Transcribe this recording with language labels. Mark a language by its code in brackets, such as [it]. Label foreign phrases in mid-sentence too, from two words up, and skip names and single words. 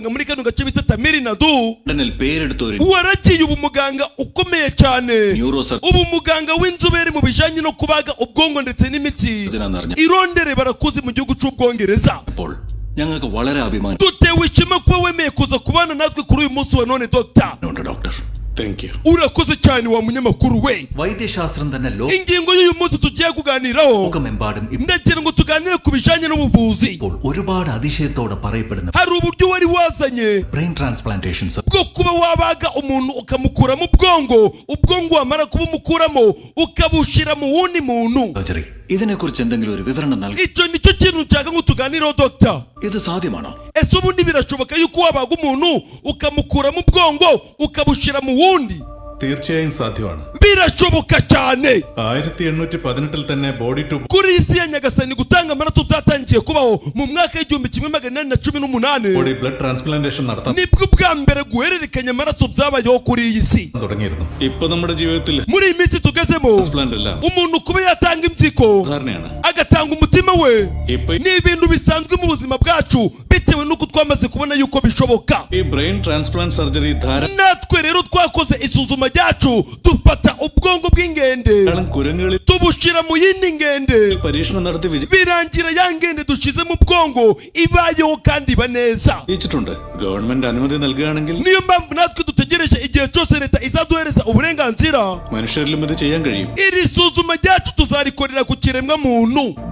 [rw] muri kano gace bita Tamiri Nadu waragiye ubu muganga ukomeye cyane, ubu muganga w'inzobere mu bijanye no kubaga ubwongo ndetse n'imitsi irondere barakuzi mu gihugu cy'Ubwongereza. Dutewe ishema kuba wemeye kuza kubana natwe kuri uyu munsi wa none Dr. [en] Thank you. [rw] Urakoze cyane wa munyamakuru we. Ingingo y'uyu munsi tugiye kuganiraho ndagira ngo tuganire ku bijanye n'ubuvuzi. Hari uburyo wari wazanye [en] brain transplantation [rw] bwo kuba wabaga umuntu ukamukuramo ubwongo wamara kuba umukuramo ukabushira mu wundi muntu. Icyo nicyo kintu nshaka ngo tuganireho Dr. Ese ubundi birashoboka yuko wabaga umuntu ukamukuramo ubwongo ukabushira mu wundi? [ml] തീർച്ചയായും സാധ്യമാണ്. [rw] birashoboka cyane. [ml] 1818 തന്നെ [en] body to [rw] kuri isi ya Nyagasani gutanga amaraso byatangiye kubaho mu mwaka w'1818 [en] body blood transplantation നടത്താൻ [rw] nibwo bwa mbere guhererekanya amaraso byabayeho kuri iyi si. [ml] തുടങ്ങിയിരുന്നു. ഇപ്പോൾ നമ്മുടെ ജീവിതത്തിൽ [rw] muri iyi minsi tugezemo umuntu kuba yatanga impyiko agatanga umutima we ni ibintu bisanzwe mu buzima bwacu bitewe nuko twamaze kubona yuko bishoboka. [en] iyi brain transplant surgery [rw] natwe rero twakoze isuzuma ryacu dufata ubwongo bw'ingende tubushira mu yindi ngende birangira ya ngende dushize mu bwongo ibayeho kandi iba neza. niyo mpamvu natwe dutegereje igihe cyose leta izaduhereza uburenganzira iri suzuma ryacu tuzarikorera ku kiremwa muntu.